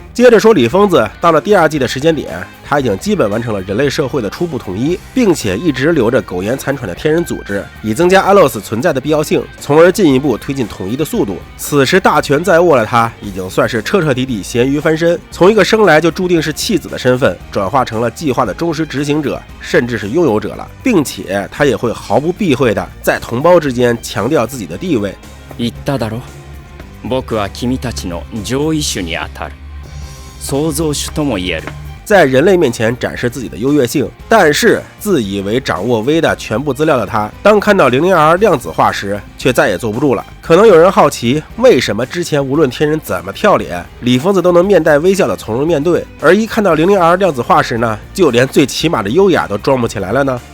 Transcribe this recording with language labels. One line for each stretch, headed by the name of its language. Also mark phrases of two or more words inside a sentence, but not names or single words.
Chinese: 接着说李疯子到了第二季的时间点，他已经基本完成了人类社会的初步统一，并且一直留着苟延残喘的天人组织，以增加安洛斯存在的必要性，从而进一步推进统一的速度。此时大权在握了他已经算是彻彻底底咸鱼于翻身，从一个生来就注定是弃子的身份，转化成了计划的忠实执行者，甚至是拥有者了，并且他也会毫不避讳的在同胞之间强调自己的地位。
Japanese: 言っただろ。僕は君たちの上位種にあたる。創造主とも言える。
Chinese: 在人类面前展示自己的优越性，但是自以为掌握微的全部资料的他，当看到 00R 量子化时，却再也坐不住了。可能有人好奇，为什么之前无论天人怎么跳脸，李疯子都能面带微笑的从容面对，而一看到 00R 量子化时呢，就连最起码的优雅都装不起来了呢？